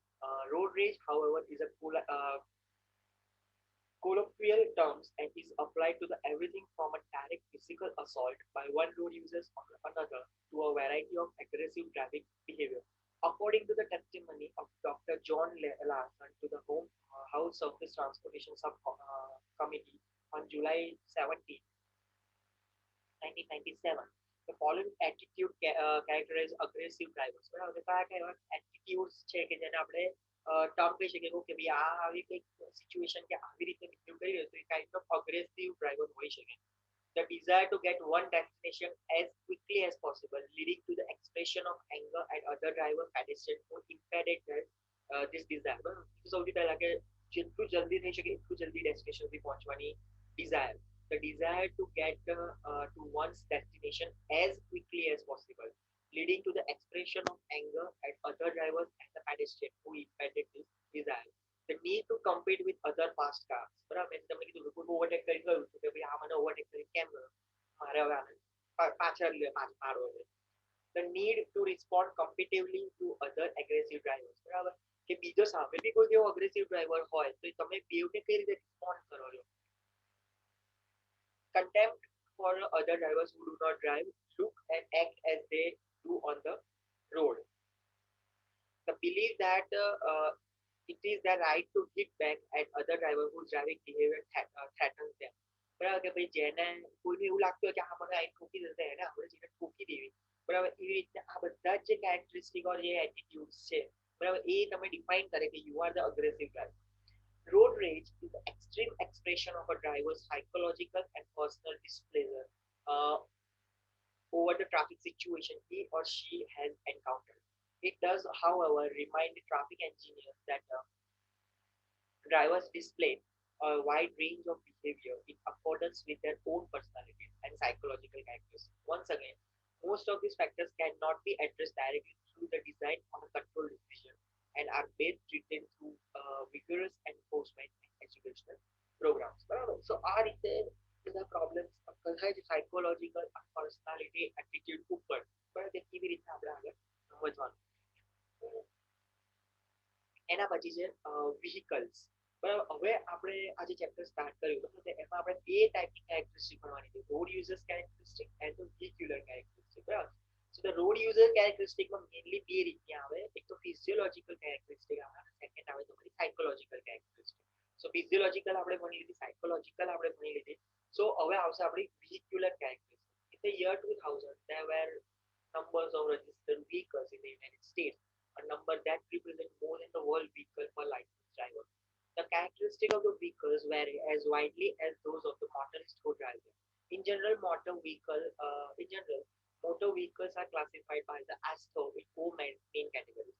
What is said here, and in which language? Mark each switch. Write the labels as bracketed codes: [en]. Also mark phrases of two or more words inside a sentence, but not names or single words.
[en] Road rage, however, is a colloquial term and is applied to the everything from a direct physical assault by one road user on another to a variety of aggressive driving behavior. According to the testimony of Dr. John Larson to the House Surface Transportation Subcommittee on July 17, 1997, the following attitude characterize aggressive drivers. [gu] બરાબર કયા કયા એટીટ્યુડ્સ છે કે જેને આપણે ટર્મ કહી શકીએ કે ભાઈ આ આવી કંઈક સિચ્યુએશન કે આવી રીતે બિહેવ કરી રહ્યો તો એ [en] kind of aggressive driver [gu] હોઈ શકે [en] the desire to get one destination as quickly as possible, leading to the expression of anger at other driver pedestrians who impeded this desire. [gu] સૌથી પહેલા કે જેટલું જલ્દી થઈ શકે એટલું જલ્દી ડેસ્ટિનેશન સુધી પહોંચવાની desire. [en] The desire to get to one's destination as quickly as possible, leading to the expression of anger at other drivers and the pedestrian who impeded this desire. The need to compete with other fast cars. [gu] બરાબર મેં તમને કીધું કોઈ ઓવરટેક કરી ગયું કે ભાઈ આ મને ઓવરટેક કરી કેમ ગયો મારે હવે આને પાછળ મારવો છે. [en] The need to respond competitively to other aggressive drivers. [gu] બરાબર કે બીજો સામે બી કોઈ એવો [en] aggressive driver [gu] હોય તો તમે બેવને કઈ રીતે રિસ્પોન્ડ કરો છો. [en] Contempt for other drivers who do not drive, look and act as they do on the road. The belief that it is their right to hit back at other drivers whose driving behavior threatens them. [gu] બરાબર કે ભાઈ જેને કોઈને એવું લાગતું હોય કે આ મને અહીં ઠોકી દેશે એને આપણે જેને ઠોકી દેવી બરાબર એવી રીતે આ બધા જ જે કેરેક્ટરિસ્ટિક ઓર જે એટીટ્યુડ્સ છે બરાબર એ તમે ડિફાઇન કરે કે [en] you are the aggressive driver. Road rage is the extreme expression of a driver's psychological and personal displeasure over the traffic situation he or she has encountered. It does, however, remind the traffic engineers that drivers display a wide range of behavior in accordance with their own personalities and psychological characteristics. Once again, most of these factors cannot be addressed directly through the design of a control decision and are best treated through vigorous enforcement and educational programs. So, [gu] આ રીતે બધા પ્રોબ્લેમ્સ કદાચ [en] psychological personality attitude [gu] ઉપર બરાબર કે કેવી રીતના આપણે આગળ વધવાનું. એના પછી છે વ્હીકલ્સ. બરાબર, હવે આપણે આજે [en] chapter start [gu] કર્યું બરાબર, એમાં આપણે બે ટાઈપની કેરેક્ટરિસ્ટિક ભણવાની છે, [en] road users characteristic and vehicular characteristic. [gu] બરાબર, [en] so the road user characteristicમાં [gu] મેઇનલી બે રીતની આવે, એક તો [en] physiological characteristic [gu] આવે અને સેકન્ડ આવે તમારી [en] psychological characteristic. [gu] સો ફિઝિયોલોજિકલ આપણે ભણી લીધી, સાયકોલોજિકલ આપણે ભણી લીધી. સો હવે આવશે આપણી [en] vehicular characteristic. In the year 2000 there were numbers of registered vehicles in the United States, a number that represent more than the world vehicle per licensed driver. The characteristics of the vehicles vary as widely as those of the motorists who drive them. In general, motor vehicles are classified by the ASTO in four main categories.